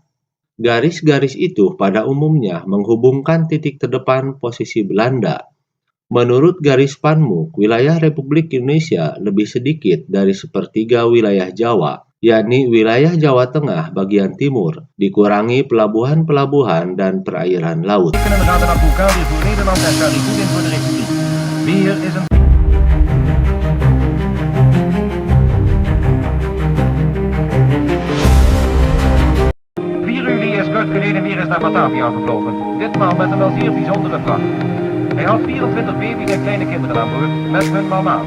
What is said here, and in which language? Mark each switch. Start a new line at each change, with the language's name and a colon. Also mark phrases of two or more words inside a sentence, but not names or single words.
Indonesian: Garis-garis itu pada umumnya menghubungkan titik terdepan posisi Belanda. Menurut garis Van Mook, wilayah Republik Indonesia lebih sedikit dari sepertiga wilayah Jawa, yakni wilayah Jawa Tengah bagian timur, dikurangi pelabuhan-pelabuhan dan perairan laut.
Dutch: Bier is een... 4 juli is Kurt Geleden weer eens naar Batavia gevlogen. Ditmaal met een wel zeer bijzondere vracht. Hij had 24 baby's en kleine kinderen aan boord, met hun mama's.